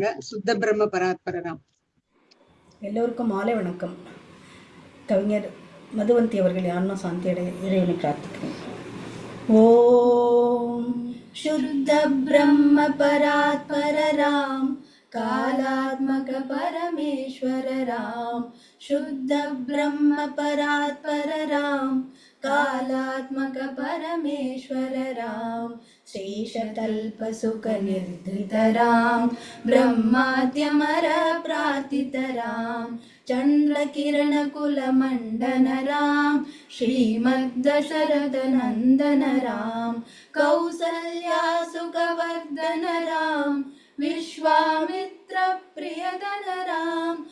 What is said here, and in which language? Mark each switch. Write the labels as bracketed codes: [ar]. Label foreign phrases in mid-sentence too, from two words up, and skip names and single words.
[sa] शुद्ध ब्रह्म परात्परराम्. [ta] எல்லோருக்கும் மாலை வணக்கம். கவிஞர் மதுவந்தி அவர்கள் ஆன்மா சாந்தி அடைய இறைவனை பிரார்த்திக்கிறேன். [sa] ओम् शुद्ध ब्रह्म परात्परराम् कालात्मक परमेश्वर राम, शुद्ध ब्रह्म परात्पर राम, कालात्मक परमेश्वर राम, शेषतल्प सुख निर्धृत राम, ब्रह्माद्यमर प्रार्थित राम, चंद्र किरण कुल मंडन राम, श्रीमद्दशरथ नंदन राम, कौसल्या सुखवर्धन राम, विश्वामित्र प्रियदन राम,